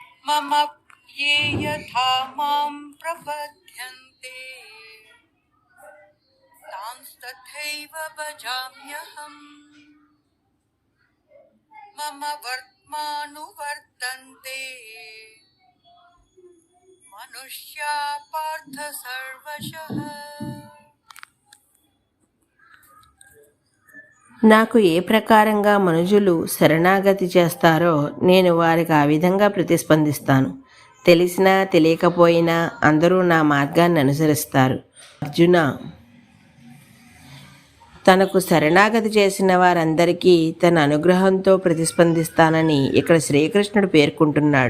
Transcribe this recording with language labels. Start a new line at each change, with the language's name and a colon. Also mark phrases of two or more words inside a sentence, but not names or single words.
Sanskrit: మమ ये यथा मां प्रपद्यन्ते तांस्तथैव भजाम्यहम् मम वर्त्मानुवर्तन्ते मनुष्या पार्थ सर्वशः।
Telugu: నాకు ఏ ప్రకారంగా మనుజులు శరణాగతి చేస్తారో నేను వారికి ఆ విధంగా ప్రతిస్పందిస్తాను. తెలిసినా తెలియకపోయినా అందరూ నా మార్గాన్ని అనుసరిస్తారు. అర్జున, తనకు శరణాగతి చేసిన వారందరికీ తన అనుగ్రహంతో ప్రతిస్పందిస్తానని ఇక్కడ శ్రీకృష్ణుడు పేర్కొంటున్నాడు.